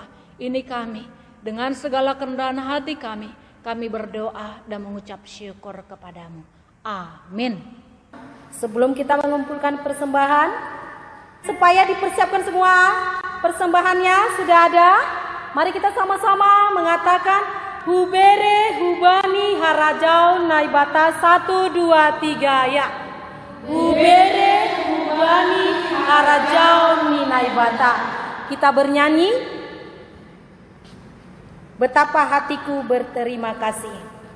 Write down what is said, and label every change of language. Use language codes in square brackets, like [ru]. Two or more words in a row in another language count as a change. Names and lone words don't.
[id] Ini kami, dengan segala kerendahan hati kami berdoa dan mengucap syukur kepadamu. Amin. Sebelum kita mengumpulkan persembahan, supaya dipersiapkan semua persembahannya sudah ada, mari kita sama-sama mengatakan [bts] Hubere Hubani Harajau Naibata [id] 1, 2, 3 ya. [bts] Hubere Hubani Harajau Naibata. [id] Kita bernyanyi Betapa Hatiku Berterima Kasih.